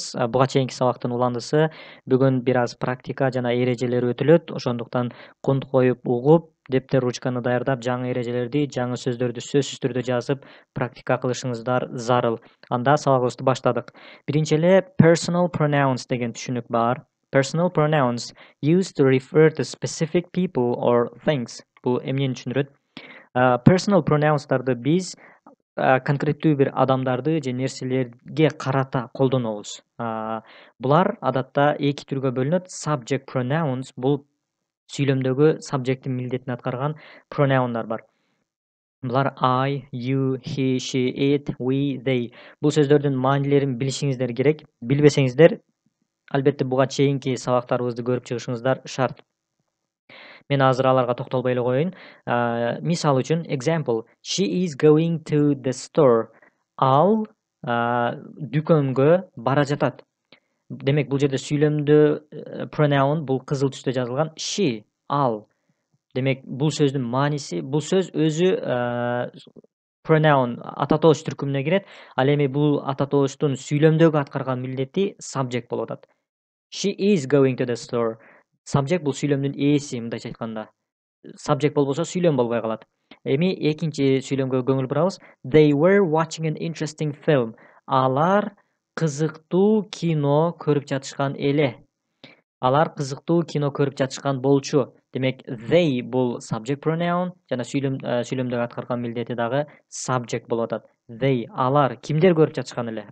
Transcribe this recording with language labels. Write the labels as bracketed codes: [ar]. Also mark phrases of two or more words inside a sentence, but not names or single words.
[ky] Буга чейинки сабактын уландысы бүгүн бир аз практика жана эрежелер өтүлөт. Ошондуктан кунт коюп угуп, дептер ручканы даярдап, жаңы эрежелерди, жаңы сөздөрдү сөзсүз түрдө жазып практика кылышыңыздар зарыл. Анда сабагыбызды баштадык. Биринчи эле [en] personal pronouns [ky] деген түшүнүк бар. [en] Personal pronouns used to refer to specific people or things. [ky] Бул эмнени түшүндүрөт? [en] Personal pronouns'тарды [ky] биз конкреттүү бир адамдарды же нерселерге карата колдонобуз. Булар адатта эки түргө бөлүнөт. [en] Subject pronouns [ky] бул сүйлөмдөгү subject'ин милдетин аткарган pronoun'дар бар. [en] Булар I, you, he, she, it, we, they. [ky] Бул сөздөрдүн маанилерин билишиңиздер керек. Билбесеңиздер, албетте буга чейинки сабактарыбызды көрүп чыгышыңыздар шарт. Мен азыр аларга токтолбой эле коеюн. Мисал үчүн, [en] example, she is going to the store. [ky] Ал дүкөнгө бара жатат. Демек, бул жерде сүйлөмдө pronoun бул кызыл түстө жазылган she, ал. Демек, бул сөздүн мааниси, бул сөз өзү pronoun ата тоош түркүмүнө кирет. Ал эми бул ата тооштун сүйлөмдөгү аткарган милдети subject болуп атат. [en] She is going to the store. [ky] Subject бул сүйлөмдүн ээси, мындайча айтканда. Subject болбосо сүйлөм болбой калат. Эми экинчи сүйлөмгө көңүл бурабыз. [en] They were watching an interesting film. [ky] Алар кызыктуу кино көрүп жатышкан эле. Алар кызыктуу кино көрүп жатышкан болчу. Демек, they бул [en] subject pronoun [ky] жана сүйлөмдөгү аткарган милдети дагы subject болуп атат. They, алар, кимдер көрүп жатышкан эле?